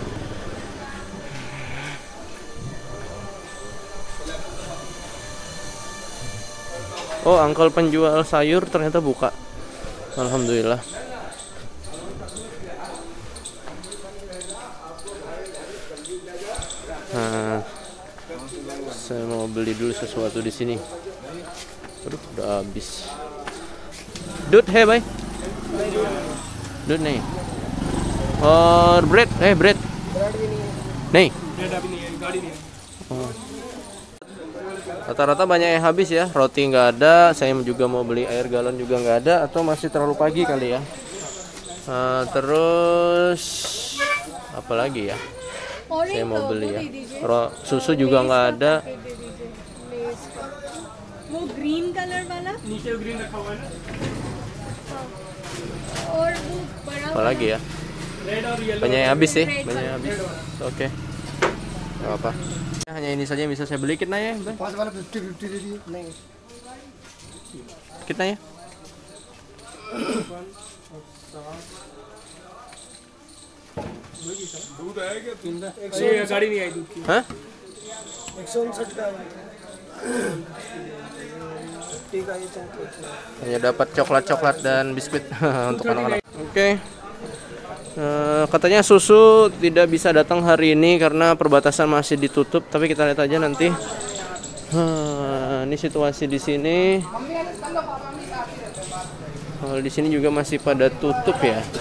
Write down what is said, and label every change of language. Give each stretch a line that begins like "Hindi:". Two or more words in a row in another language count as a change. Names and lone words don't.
Indonesian: Oh, angkol penjual sayur ternyata buka. Alhamdulillah. Nah, saya mau beli dulu sesuatu di sini. Aduh, udah habis.
English: Dude, hey bye.
Indonesian: Dude nih.
Hindi: और ब्रेड ब्रेड नहीं
Indonesian: rata-rata banyak yang habis ya. Roti nggak ada, saya juga mau beli air galon juga nggak ada, atau masih terlalu pagi kali ya. Terus apa lagi ya, saya mau beli ya. Susu juga nggak ada.
Hindi: वो ग्रीन कलर वाला नीचे ग्रीन रखा हुआ है ना और वो बड़ा
Indonesian: Apa lagi ya, banyak yang habis sih, banyak yang habis. Oke, nggak apa, hanya ini saja yang bisa saya beli. Kitna ya,
Hindi: पाँच वाला 50-50 दे दिए नहीं
Indonesian: kitna ya.
Hindi: दूध है क्या ये गाड़ी नहीं आई दूध की Hah? 159 का ठीक है ये
Indonesian: Hanya dapat coklat-coklat dan biskuit untuk anak-anak. Oke. Katanya susu tidak bisa datang hari ini karena perbatasan masih ditutup, tapi kita lihat aja nanti. Ini situasi di sini. Kalau di sini juga masih pada tutup ya.